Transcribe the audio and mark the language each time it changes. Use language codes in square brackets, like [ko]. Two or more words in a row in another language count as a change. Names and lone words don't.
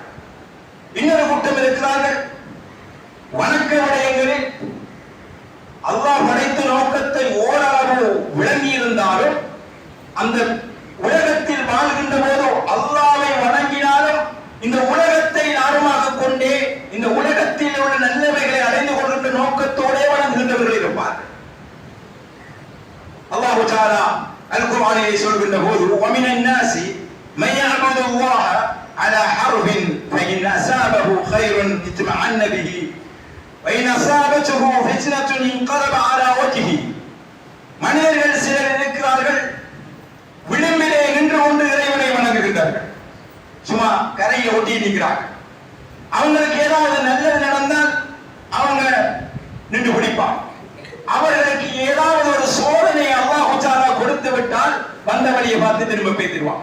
[ta] இன்னொரு கூட்டம் இருக்கிறார்கள், வணக்க விடயங்களில் அல்லாஹ் படைத்த நோக்கத்தை ஓரளவு விளங்கி இருந்தாலும் அந்த உலகத்தில் வாழ்கின்ற போதோ அல்லாஹ்வை வணங்கினாலும் இந்த உலகத்தை ஆர்வமாக கொண்டே இந்த உலகத்தில் உள்ள நல்லவைகளை அடைந்து கொள்கின்ற நோக்கத்தோடே வணங்குகின்றவர்கள் இருப்பார்கள். அல்லாஹ் தஆலா அல் குர்ஆனிலே சொல்கின்ற போது [ar] وَمِنَ النَّاسِ مَن يَعْبُدُ اللَّهَ عَلَى حَرْفٍ فَإِنْ أَصَابَهُ خَيْرٌ اطْمَأَنَّ بِهِ وَإِنْ أَصَابَتْهُ فِتْنَةٌ انقلب على وجهه. [ta] மனிதர்கள் சிலர் இருக்கிறார்கள், விளிம்பிலே நின்று கொண்டு இறைவனை வணங்குகின்றார்கள். சும்மா கரையை ஒட்டி நிற்கிறார்கள். அவங்களுக்கு ஏதாவது நல்லது நடந்தால் அவங்க நின்று பிடிப்பாங்க. அவர்களுக்கு ஏதாவது ஒரு சோதனை அல்லாஹ் தஆலா கொடுத்து விட்டால் வந்த வழியை பார்த்து திரும்ப பேசிடுவாங்க.